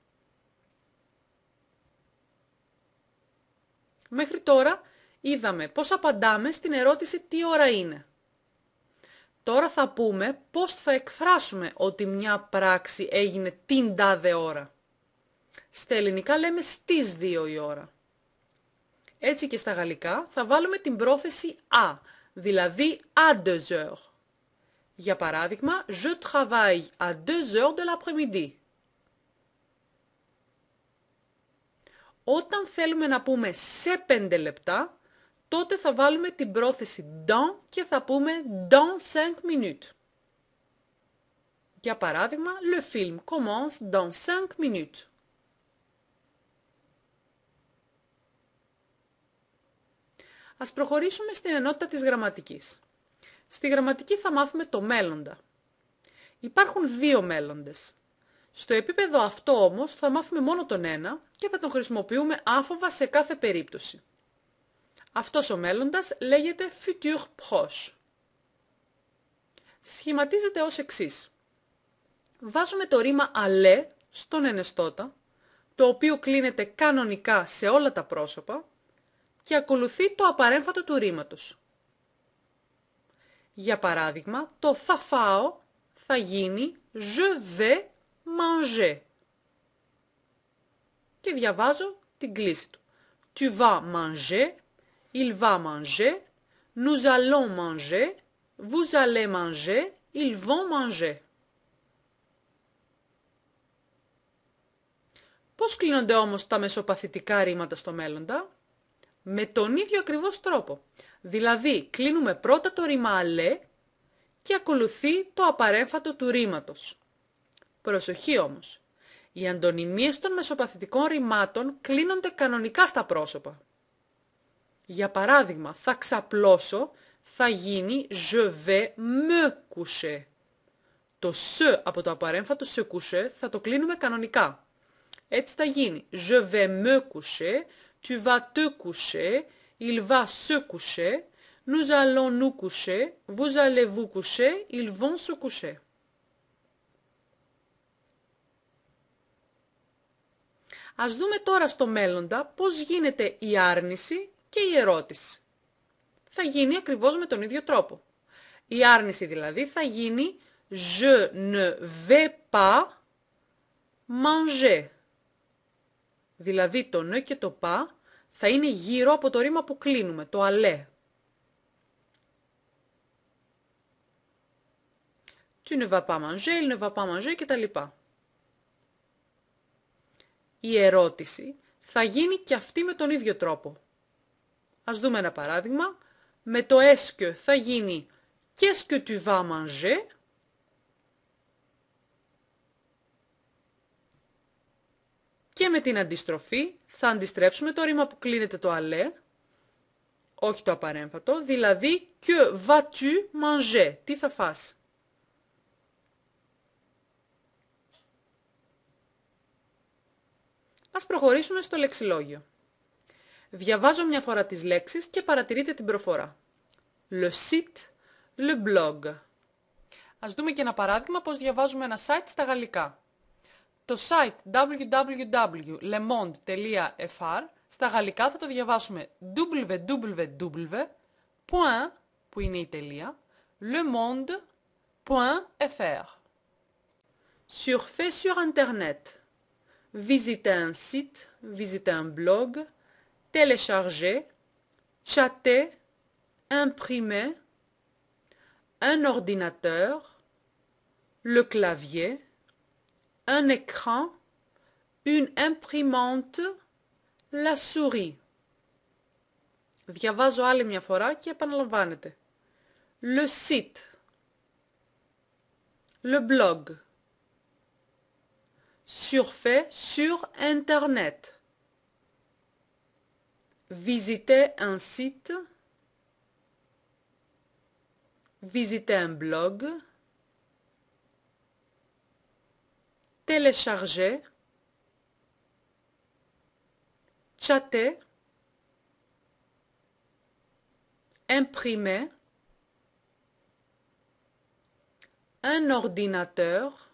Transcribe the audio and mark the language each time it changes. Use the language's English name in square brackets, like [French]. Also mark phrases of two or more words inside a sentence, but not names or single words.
[Greek] Μέχρι τώρα είδαμε πώς απαντάμε στην ερώτηση τι ώρα είναι. Τώρα θα πούμε πώς θα εκφράσουμε ότι μια πράξη έγινε την τάδε ώρα. Στα ελληνικά λέμε στις 2 η ώρα. Έτσι και στα γαλλικά θα βάλουμε την πρόθεση à, δηλαδή [French] à 2 heures. [Greek] Για παράδειγμα, [French] je travaille à 2 heures de l'après-midi. [Greek] Όταν θέλουμε να πούμε σε 5 λεπτά, τότε θα βάλουμε την πρόθεση dans και θα πούμε [French] dans 5 minutes. [Greek] Για παράδειγμα, [French] le film commence dans 5 minutes. [Greek] Ας προχωρήσουμε στην ενότητα της γραμματικής. Στη γραμματική θα μάθουμε το μέλλοντα. Υπάρχουν 2 μέλλοντες. Στο επίπεδο αυτό όμως θα μάθουμε μόνο τον ένα και θα τον χρησιμοποιούμε άφοβα σε κάθε περίπτωση. Αυτός ο μέλλοντας λέγεται [French] futur proche. [Greek] Σχηματίζεται ως εξής. Βάζουμε το ρήμα aller στον ενεστώτα, το οποίο κλείνεται κανονικά σε όλα τα πρόσωπα και ακολουθεί το απαρέμφατο του ρήματος. Για παράδειγμα, το θα φάω θα γίνει [French] je vais manger. [Greek] Και διαβάζω την κλίση του. [French] Tu vas manger, il va manger, nous allons manger, vous allez manger, ils vont manger. [Greek] Πώς κλείνονται όμως τα μεσοπαθητικά ρήματα στο μέλλοντα? Με τον ίδιο ακριβώς τρόπο. Δηλαδή, κλείνουμε πρώτα το ρήμα αλέ και ακολουθεί το απαρέμφατο του ρήματος. Προσοχή όμως. Οι αντωνυμίες των μεσοπαθητικών ρημάτων κλείνονται κανονικά στα πρόσωπα. Για παράδειγμα, θα ξαπλώσω, θα γίνει [French] je vais me coucher. [Greek] Το se από το απαρέμφατο [French] se coucher [Greek] θα το κλείνουμε κανονικά. Έτσι θα γίνει [French] je vais me coucher, tu vas te coucher, il va se coucher, nous allons nous coucher, vous allez vous coucher, ils vont se coucher. [Greek] Ας δούμε τώρα στο μέλλοντα πώς γίνεται η άρνηση και η ερώτηση. Θα γίνει ακριβώς με τον ίδιο τρόπο. Η άρνηση δηλαδή θα γίνει [French] je ne vais pas manger. [Greek] Δηλαδή το ne και το pas θα είναι γύρω από το ρήμα που κλείνουμε, το aller. [French] Tu ne vas pas manger, il ne va pas manger κτλ. [Greek] Η ερώτηση θα γίνει και αυτή με τον ίδιο τρόπο. Ας δούμε ένα παράδειγμα. Με το [French] est que [Greek] θα γίνει [French] qu'est-ce que tu vas manger? [Greek] Και με την αντιστροφή θα αντιστρέψουμε το ρήμα που κλείνεται το aller, όχι το απαρέμφατο, δηλαδή [French] que vas-tu manger? [Greek] Τι θα φας? Ας προχωρήσουμε στο λεξιλόγιο. Διαβάζω μια φορά τις λέξεις και παρατηρείτε την προφορά. [French] Le site, le blog. [Greek] Ας δούμε και ένα παράδειγμα πώς διαβάζουμε ένα site στα γαλλικά. Το site www.lemonde.fr στα γαλλικά θα το διαβάσουμε www. που είναι η τελεία, lemonde.fr. [French] Surfer sur Internet. Visiter un site, visiter un blog, télécharger, chatter, imprimer, un ordinateur, le clavier, un écran, une imprimante, la souris. [Greek] Διαβάζω άλλη μια φορά και επαναλαμβάνεται. [French] Le site, le blog, surfer sur Internet, visiter un site, visiter un blog, télécharger, chatter, imprimer, un ordinateur,